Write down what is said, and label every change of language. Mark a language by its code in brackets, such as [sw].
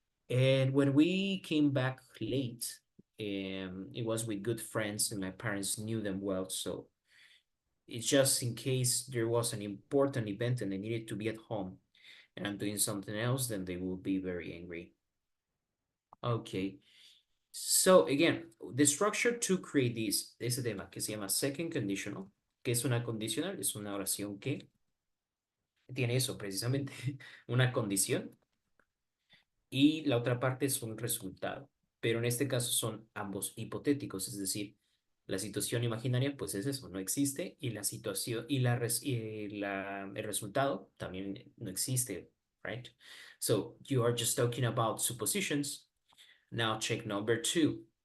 [en] And when we came back late, it was with good friends, and my parents knew them well. So it's just in case there was an important event and I needed to be at home and I'm doing something else, then they will be very angry. Okay. So again, the structure to create [es] ese tema que se llama second conditional, que es una condicional, es una oración que tiene eso precisamente, una condición, y la otra parte es un resultado. Pero en este caso son ambos hipotéticos, es decir, la situación imaginaria, pues es eso, no existe, y la situación el resultado también no existe, right? [en] So you are just talking about suppositions. Now check number two.